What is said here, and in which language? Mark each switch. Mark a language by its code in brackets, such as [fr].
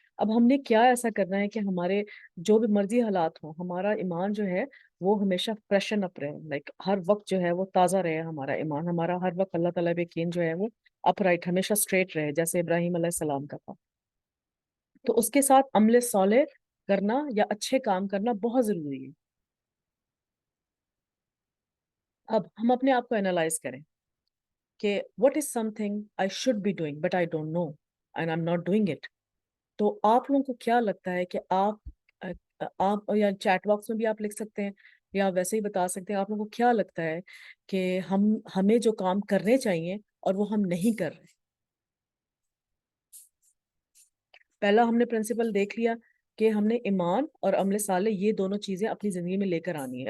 [ur] اب ہم نے کیا ایسا کرنا ہے کہ ہمارے جو بھی مرضی حالات ہوں, ہمارا ایمان جو ہے وہ ہمیشہ فریشن اپ رہے, لائک ہر وقت جو ہے وہ تازہ رہے ہمارا ایمان, ہمارا ہر وقت اللہ تعالیٰ پہ یقین جو ہے وہ اپ رائٹ ہمیشہ اسٹریٹ رہے, جیسے ابراہیم علیہ السلام کا تھا. تو اس کے ساتھ عمل صالح کرنا یا اچھے کام کرنا بہت ضروری ہے. اب ہم اپنے آپ کو انالائز کریں کہ [en] what is something I should be doing but I don't know and I'm not doing it. [ur] تو آپ لوگوں کو کیا لگتا ہے کہ آپ یا چیٹ باکس میں بھی آپ لکھ سکتے ہیں یا ویسے ہی بتا سکتے ہیں, آپ لوگوں کو کیا لگتا ہے کہ ہمیں جو کام کرنے چاہیے اور وہ ہم نہیں کر رہے. پہلا ہم نے پرنسپل دیکھ لیا کہ ہم نے ایمان اور عمل صالح یہ دونوں چیزیں اپنی زندگی میں لے کر آنی ہے.